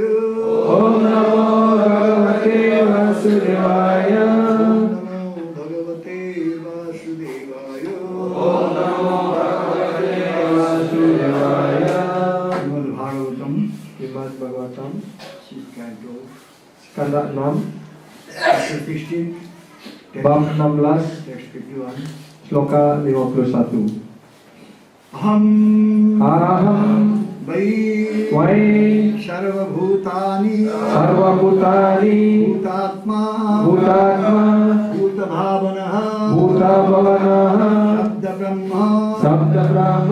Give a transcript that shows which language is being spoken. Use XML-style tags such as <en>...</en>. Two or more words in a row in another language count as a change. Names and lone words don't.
<sa>ओम नमो भगवते वासुदेवाय। ओम नमो भगवते वासुदेवाय। ओम नमो भगवते वासुदेवाय। श्रीमद् भागवतम श्रीमद् भागवतम स्कंद 6</sa> <en>chapter 16</en> <id>bab 16</id> <en>text 51</en> <id>sloka 51.</id> <sa>अहम वै सर्वभूतानि भूतात्मा भूतभावनः शब्द ब्रह्म</sa>